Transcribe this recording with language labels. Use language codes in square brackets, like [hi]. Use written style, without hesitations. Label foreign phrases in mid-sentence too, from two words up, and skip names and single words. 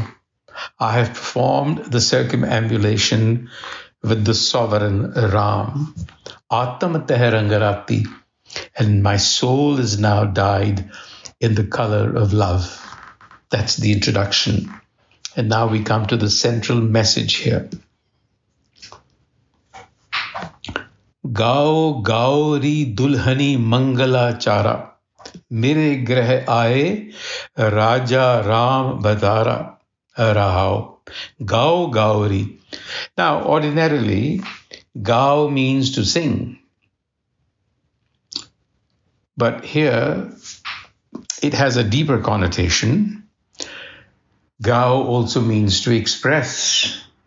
[en] I have performed the circumambulation with the sovereign Ram. [pa] ਆਤਮ ਤੇਹ ਰੰਗਾਰਾਤੀ. [en] And my soul is now dyed in the color of love. That's the introduction. And now we come to the central message here. [pa] ਗਾਉ ਗਉਰੀ ਦੁਲਹਨੀ ਮੰਗਲਾ ਚਾਰਾ. ਮੇਰੇ ਗ੍ਰਹ ਆਏ ਰਾਜਾ ਰਾਮ ਬਦਾਰਾ ਰਹਾਉ. ਗਾਉ ਗਉਰੀ. [en] Now, ordinarily, gao means to sing. But here, it has a deeper connotation. Gao also means to express.